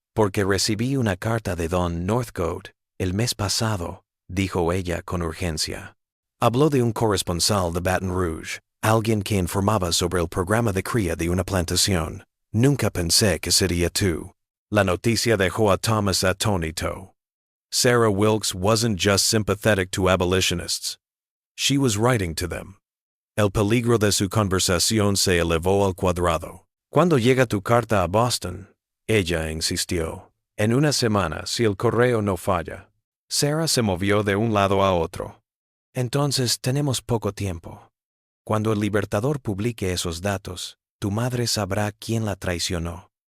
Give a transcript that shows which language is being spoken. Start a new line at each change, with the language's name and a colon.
Spanish: Porque recibí una carta de Don Northcote el mes pasado, dijo ella con urgencia. Habló de un corresponsal de Baton Rouge, alguien que informaba sobre el programa de cría de una plantación. Nunca pensé que sería tú. La noticia dejó a Thomas atónito.
English: Sarah Wilkes wasn't just sympathetic to abolitionists. She was writing to them.
Spanish: El peligro de su conversación se elevó al cuadrado. ¿Cuándo llega tu carta a Boston? Ella insistió. En una semana, si el correo no falla. Sarah se movió de un lado a otro. Entonces tenemos poco tiempo. Cuando el Libertador publique esos datos, tu madre sabrá quién la traicionó.